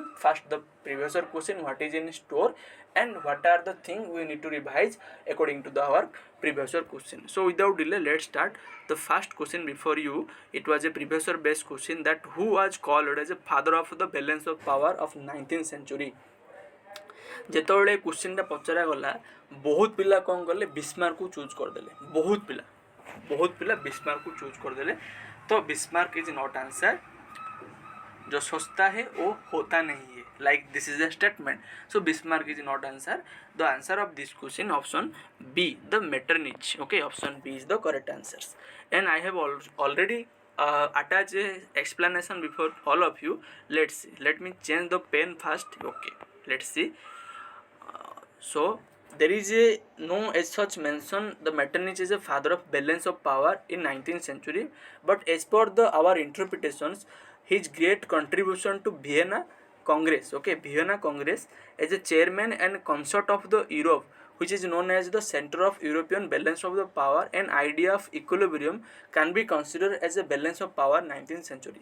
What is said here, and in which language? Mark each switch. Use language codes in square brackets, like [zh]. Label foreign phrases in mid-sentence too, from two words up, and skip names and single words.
[en] First, the previous year question, what is in store, and what are the things we need to revise according to our previous year question. So without delay, let's start. The first question before you, it was a previous year based question, that who was called as a father of the balance of power of 19th century. [or] ଯେତେବେଳେ କ୍ୱେଶ୍ଚିନ୍ଟା ପଚରାଗଲା, ବହୁତ ପିଲା କ'ଣ କଲେ, ବିସ୍ମାର୍କକୁ ଚୁଜ୍ କରିଦେଲେ। ବହୁତ ପିଲା ବିସ୍ମାର୍କକୁ ଚୁଜ୍ କରିଦେଲେ। [en] तो Bismarck is not answer. [hi] जो सस्ता है वो होता नहीं है, [en] like this is a statement. So Bismarck is not answer. The answer of this question option B, the Metternich. Okay, option B is the correct answer. And I have already attach a explanation before all of you. Let's see, let me change the pen first. Okay, let's see. So there is a no as such mention the Metternich is a father of balance of power in 19th century, but as per the our interpretations, his great contribution to Vienna Congress, okay, Vienna Congress, as a chairman and consort of the Europe, which is known as the center of European balance of the power and idea of equilibrium, can be considered as a balance of power 19th century.